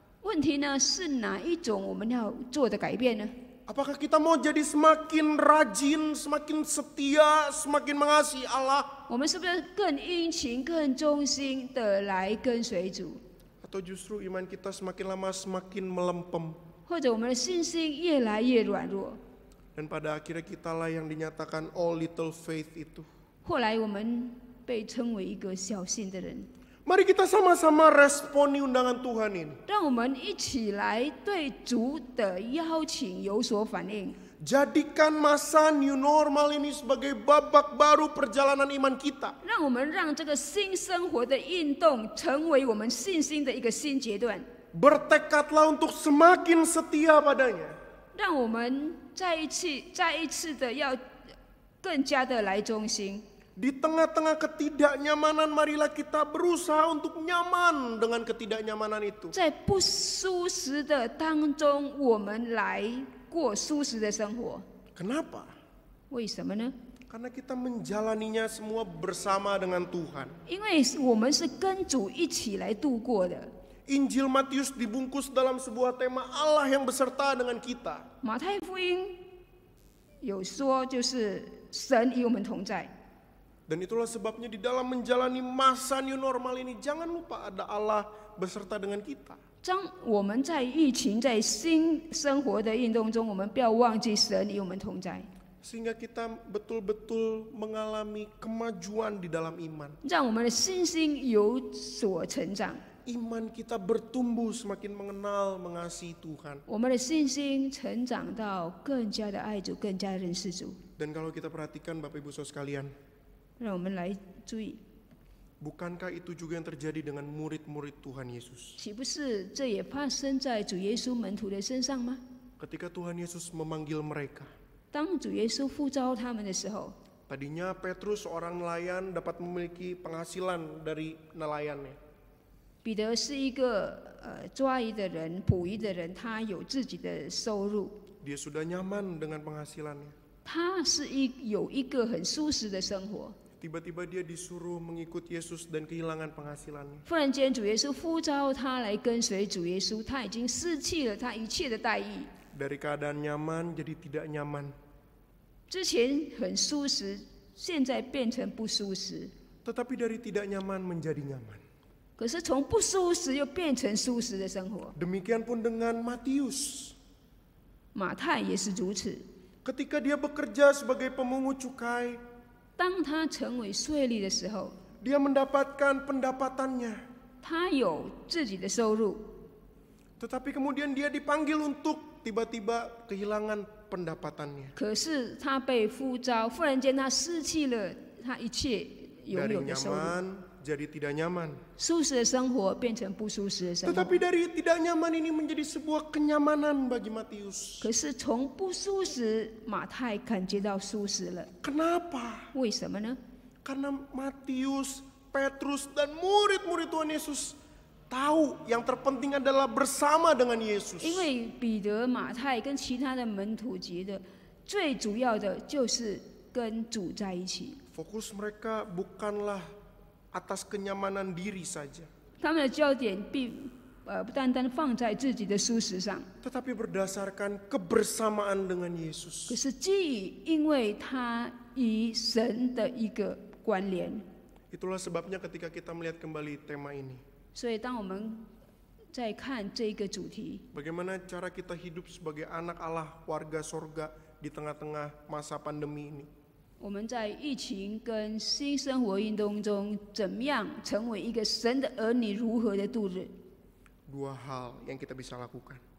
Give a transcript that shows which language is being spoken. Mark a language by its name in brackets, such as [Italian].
[Chinese] 问题呢是哪一种我们要做的改变呢？ [Indonesian] Apakah kita mau jadi semakin rajin, semakin setia, semakin mengasihi Allah? [Chinese] 我们是不是更殷勤、更忠心的来跟随主？ [Indonesian] Atau justru iman kita semakin lama semakin melempem? [Chinese] 或者我们的信心越来越软弱？ [Indonesian] Dan pada akhirnya kitalah yang dinyatakan [English] all little faith [Indonesian] itu. [Chinese] 后来我们被称为一个小信的人。 [Indonesian] Mari kita sama-sama responi undangan Tuhan ini. [Chinese] 让我们一起来对主的邀请有所反应。 [Indonesian] Jadikan masa new normal ini sebagai babak baru perjalanan iman kita. [Chinese] 让我们让这个新生活的运动成为我们信心的一个新阶段。 [Indonesian] Bertekadlah untuk semakin setia padanya. [Chinese] 让我们再一次的要更加的来忠心。 [Indonesian] Di tengah-tengah ketidaknyamanan, marilah kita berusaha untuk nyaman dengan ketidaknyamanan itu. [Chinese] 在不舒适的当中，我们来过舒适的生活。 [Indonesian] Kenapa? [Chinese] 为什么呢？ [Indonesian] Karena kita menjalaninya semua bersama dengan Tuhan. [Chinese] 因为我们是跟主一起来度过的。 [Indonesian] Injil Matius dibungkus dalam sebuah tema Allah yang beserta dengan kita. [Chinese] 马太福音有说，就是神与我们同在。 [Indonesian] Dan itulah sebabnya di dalam menjalani masa new normal ini jangan lupa ada Allah beserta dengan kita. [Chinese] 当我们在疫情、在新生活的运动中，我们不要忘记神与我们同在， [Indonesian] Sehingga kita betul-betul mengalami kemajuan di dalam iman. [Chinese] 让我们的信心有所成长， [Indonesian] Iman kita bertumbuh semakin mengenal, mengasihi Tuhan. [Chinese] 我们的信心成长到更加的爱主，更加认识主。 [Indonesian] Dan kalau kita perhatikan Bapak Ibu Saudara sekalian, [Chinese] 让我们来注意， [Indonesian] bukankah itu juga yang terjadi dengan murid-murid Tuhan Yesus? [Chinese] 岂不是这也发生在主耶稣门徒的身上吗？ [Indonesian] Ketika Tuhan Yesus memanggil mereka, [Chinese] 当主耶稣呼召他们的时候， [Indonesian] tadinya Petrus seorang nelayan dapat memiliki penghasilan dari nelayannya. [Chinese] 彼得是一个抓鱼的人、捕鱼的人，他有自己的收入， [Indonesian] Dia sudah nyaman dengan penghasilannya. [Chinese] 他是有一个很舒适的生活。 [Indonesian] Tiba-tiba dia disuruh mengikut Yesus dan kehilangan penghasilannya. [Chinese] 忽然间，主耶稣呼召他来跟随主耶稣，他已经失去了他一切的待遇。 [Indonesian] Dari keadaan nyaman jadi tidak nyaman. [Chinese] 之前很舒适，现在变成不舒适。 [Indonesian] Tetapi dari tidak nyaman menjadi nyaman. [Chinese] 可是从不舒适又变成舒适的生活。 [Indonesian] Demikian pun dengan Matius. [Chinese] 马太也是如此。 [Indonesian] Ketika dia bekerja sebagai pemungut cukai, [Chinese] 当他成为税吏的时候， [Indonesian] dia mendapatkan pendapatannya. [Chinese] 他有自己的收入， [Indonesian] Tetapi kemudian dia dipanggil untuk tiba-tiba kehilangan pendapatannya. [Chinese] 可是他被呼召，忽然间他失去了他一切拥 [Indonesian] Dari [Chinese] 有的收入， [Indonesian] nyaman jadi tidak nyaman. [Chinese] 舒适的生活变成不舒适的生活。 [Indonesian] Tetapi dari tidak nyaman ini menjadi sebuah kenyamanan bagi Matius. [Chinese] 可是从不舒适，马太感觉到舒适了。 [Indonesian] Kenapa? [Chinese] 为什么呢？ [Indonesian] Karena Matius, Petrus, dan murid-murid Tuhan Yesus tahu yang terpenting adalah bersama dengan Yesus. [Chinese] 因为彼得、马太跟其他的门徒觉得，最主要的就是跟主在一起。 [Indonesian] Fokus mereka bukanlah atas kenyamanan diri saja, [Chinese] 他们的焦点不单单放在自己的舒适上， [Indonesian] tetapi berdasarkan kebersamaan dengan Yesus. [Chinese] 可是基于因为他与神的一个关联。 [Indonesian] Itulah sebabnya ketika kita melihat kembali tema ini, [Chinese] 所以当我们在看这个主题， [Indonesian] bagaimana cara kita hidup sebagai anak Allah, warga sorga di tengah-tengah masa pandemi ini. [Chinese] 我们在疫情跟新生活运动中，怎么样成为一个神的儿女，如何的度日？ [Indonesian] Dua hal yang kita bisa lakukan.